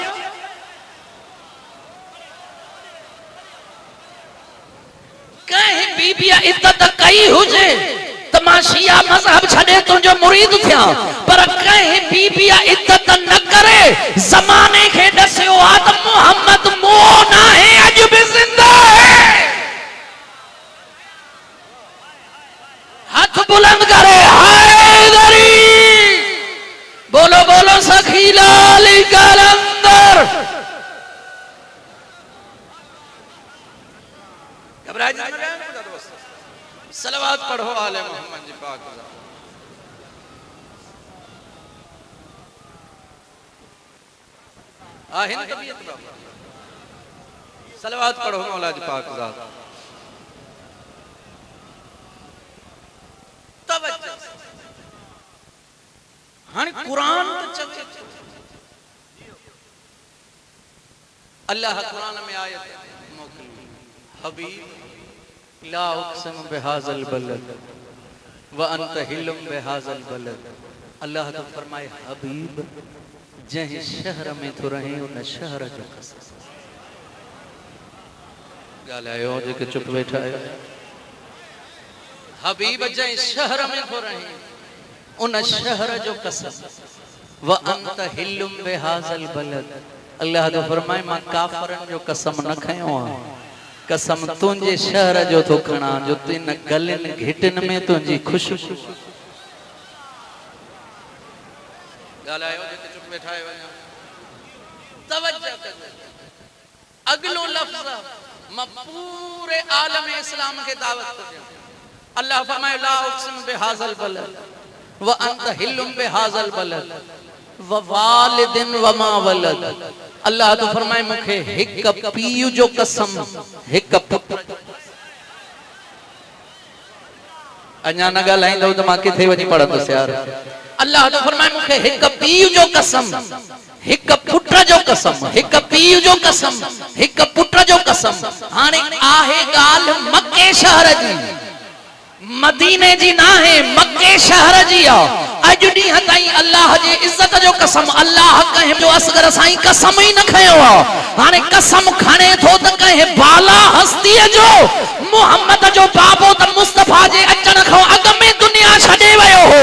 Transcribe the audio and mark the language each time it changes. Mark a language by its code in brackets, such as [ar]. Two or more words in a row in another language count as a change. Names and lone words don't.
[sd] कंहिं बीबीअ इद्दत कई हुजे त मां शिया मज़हब छॾे तुंहिंजो मुरीद थियां। पर कंहिं बीबीअ इद्दत न करे ज़माने खे ॾसियो आहे त मोहम्मद मोह न आहे अॼु बि ज़िंदा है। हाथ बुलंद करे हैदरी। बोलो बोलो सखी लाल कलंदर। घबराए सलवात पढ़ो आले मोहम्मद जी पाक। आहिन तबीयत बाबा सलवात पढ़ो मौला जी पाक ज़ात। तवज्जो हन कुरान तो चवे अल्लाह कुरान में आयत मोकली हबीब [ar] لا أقسم بهذا البلد وأنت حل بهذا البلد. [sd] अल्लाह तो फरमाए हबीब जंहिं शहर में तो रहे उन शहर जो कसम। ॻाल्हायो जेके चुप वेठा आहियो। हबीब जंहिं शहर में तो रहे उन शहर जो कसम [ar] وأنت حل بهذا البلد. [sd] अल्लाह तो फरमाए मां काफरन जो कसम न खयो आहे। कसम तुंहिंजे शहर जो तो खणा जो तिन गलिन घिटन में तुंहिंजी खुशबू। ॻाल्हायो जेके चुप वेठा आहियो। तवज्जो कजो अगलो लफ्ज़ मां पूरे आलम इस्लाम के दावत थो ॾियां। अल्लाह फरमाए [ar] لا أقسم بهذا البلد وأنت حل بهذا البلد ووالد وما ولد. [sd] अल्लाह तो फरमाए मुखे हिक पीउ जो कसम हिक पुत्र। अञा न ॻाल्हाईंदो त मां किथे वञी पढ़ंदुसि यार। अल्लाह तो फरमाए मुखे हिक पीउ जो कसम हिक पुत्र जो कसम हिक पीउ जो कसम हिक पुत्र जो कसम। हाणे आहे ॻाल्हि मक्के शहर जी मदीने जी ना है मक्के शहर जी आहे। अॼु ॾींहं ताईं अल्लाह जी इज्जत जो कसम अल्लाह कंहिं जो असगर साईं कसम ही न खयो आहे। हाणे कसम खणे थो त कंहिं बाला हस्तीअ जो मोहम्मद जो बाबो त मुस्तफा जे अचण खां अॻ में दुनिया छॾे वियो हो।